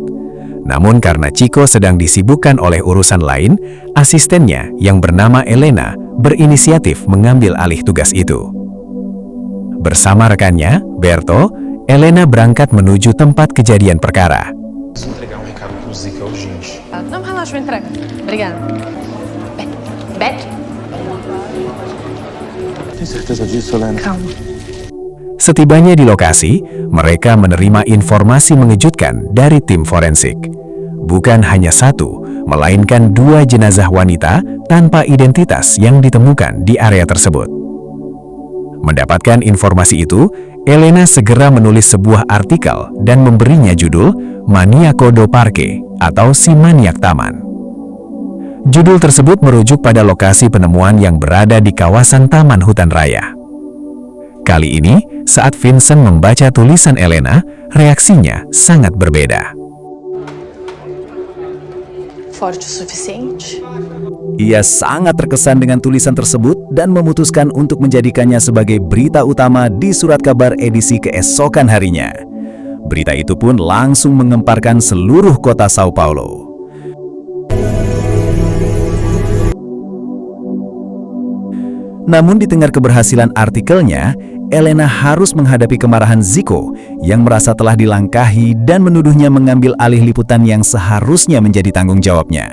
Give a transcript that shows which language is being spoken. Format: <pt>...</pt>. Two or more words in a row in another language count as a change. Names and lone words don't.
<id>Namun karena Chico sedang disibukkan oleh urusan lain, asistennya yang bernama Elena berinisiatif mengambil alih tugas itu. Bersama rekannya, Berto, Elena berangkat menuju tempat kejadian perkara.</id> <pt>última entrega. Obrigada. Beth? Tem certeza disso, Helena? Calma.</pt> <id>Setibanya di lokasi, mereka menerima informasi mengejutkan dari tim forensik. Bukan hanya satu, melainkan 2 jenazah wanita tanpa identitas yang ditemukan di area tersebut. Mendapatkan informasi itu, Elena segera menulis sebuah artikel dan memberinya judul Maniaco do Parque atau Si Maniak Taman. Judul tersebut merujuk pada lokasi penemuan yang berada di kawasan Taman Hutan Raya. Kali ini, saat Vincent membaca tulisan Elena, reaksinya sangat berbeda.</id> <pt>Forte o suficiente?</pt> <id>Ia sangat terkesan dengan tulisan tersebut dan memutuskan untuk menjadikannya sebagai berita utama di surat kabar edisi keesokan harinya. Berita itu pun langsung mengemparkan seluruh kota Sao Paulo. Namun di tengah keberhasilan artikelnya, Elena harus menghadapi kemarahan Zico yang merasa telah dilangkahi dan menuduhnya mengambil alih liputan yang seharusnya menjadi tanggung jawabnya.</id>